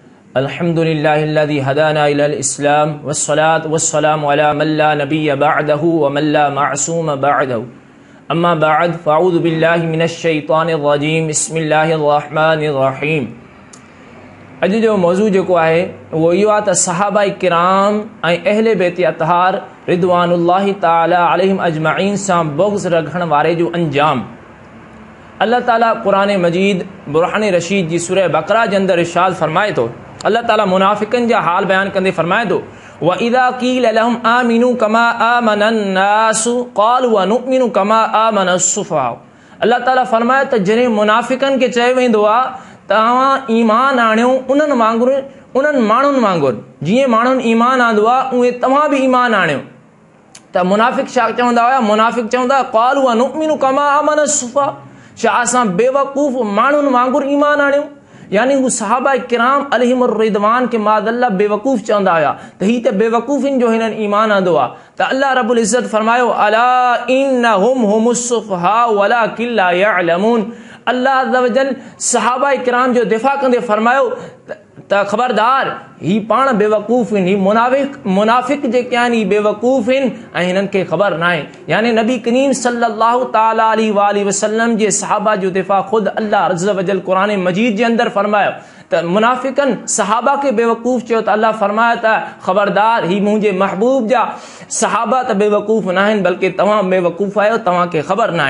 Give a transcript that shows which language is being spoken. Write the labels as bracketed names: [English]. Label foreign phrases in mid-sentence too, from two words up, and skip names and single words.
[Arabic] الحمد لله الذي هدانا إلى الإسلام والصلاة والسلام على من لا نبي بعده ومن لا معصوم بعده أما بعد فأعوذ بالله من الشيطان الرجيم بسم الله الرحمن الرحيم. [Sindhi] अॼु जो मौज़ू जेको आहे उहो इहो आहे त सहाबा किराम ऐं अहले बैत अतहार [Arabic] رضوان الله تعالى عليهم أجمعين [Sindhi] सां बुग़्ज़ रखण वारे जो अंजाम। अल्लाह ताला क़ुरान मजीद बुरहान रशीद जी सूरह बकरा जे अंदरि इरशाद फरमाए थो। अल्लाह ताला मुनाफ़िक़नि जा हाल बयान कंदे फरमाए थो [Arabic] وإذا قيل لهم آمنوا كما آمن الناس قالوا أنؤمن كما آمن السفهاء. [Sindhi] अल्लाह ताला फरमाए त जॾहिं मुनाफ़िक़नि खे चयो वेंदो आहे तव्हां ईमान आणियो उन्हनि वांगुरु उन्हनि माण्हुनि वांगुरु जीअं माण्हुनि ईमान आंदो आहे उहे तव्हां बि ईमान आणियो। त मुनाफ़िक़ छा चवंदा हुआ? मुनाफ़िक़ चवंदा [Arabic] قالوا أنؤمن كما آمن السفهاء, [Sindhi] छा असां बेवकूफ़ माण्हुनि वांगुरु ईमान आणियूं? यानी हू सहाबा किराम [Arabic] عليهم الرضوان [Sindhi] के मादल्ला बेवकूफ़ चवंदा हुआ त ही त बेवकूफ़िन जो हिननि ईमान आंदो आहे। त [Arabic] الله رب العزة [Sindhi] फरमायो [Arabic] ألا إنهم هم السفهاء ولكن لا يعلمون. الله عز وجل [Sindhi] सहाबा किराम जो दिफ़ा कंदे फरमायो त ख़बरदार ही पाण बेवकूफ़ आहिनि, ही मुनाफ़िक़ जेके आहिनि ही बेवकूफ़ आहिनि ऐं हिननि खे ख़बर न आहे। यानी नबी करीम [Arabic] صلى الله تعالى عليه وسلم [Sindhi] जे सहाबा जो दिफ़ा ख़ुद [Arabic] الله عز وجل [Sindhi] क़ुरान मजीद जे अंदरि फरमायो त मुनाफ़िक़नि सहाबा के बेवकूफ़ चयो त अल्लाह फरमायो त ख़बरदार ही मुंहिंजे महबूब जा सहाबा त बेवकूफ़ न आहिनि बल्कि तव्हां बेवकूफ़ आहियो, तव्हांखे ख़बर न आहे।